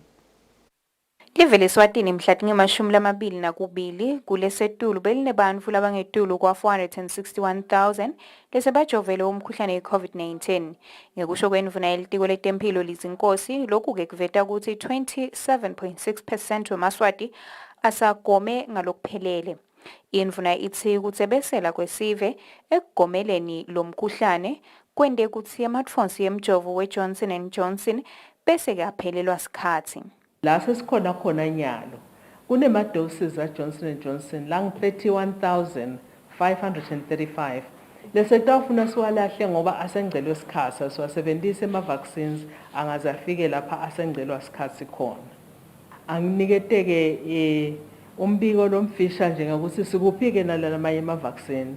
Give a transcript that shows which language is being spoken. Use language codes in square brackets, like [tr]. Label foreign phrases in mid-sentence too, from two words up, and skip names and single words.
[ss] Live leSwatini mhla tingemashumi kulesetulu belinebantfu labangetulu kwa 461,000 lesebajovele umkhuhlane we-COVID-19 ngekusho kwendvuna yelitiko letemphilo lizinkosi lokhu-ke kuveta ukuthi 27.6% wemaswati asagome ngalokuphelele. Indvuna itsi kutsebesela kwesive ekugomeleni lo mkhuhlane kwende kutsi ematfonsi yemjovo we-Johnson & Johnson bese kaphelelwa sikhatsi. La sesikhona khona nyalo kunema-doses a-Johnson & Johnson lang-31,535 lesetawufuna siwalahle ngoba asengcelwe sikhatsi siwasebentise ama-vaccines angaze afike lapha asengcelwa sikhatsi khona. Anginikete-ke umbiko lomfisha njengokuthi sikuphi-ke nalamanye ama-vaccines.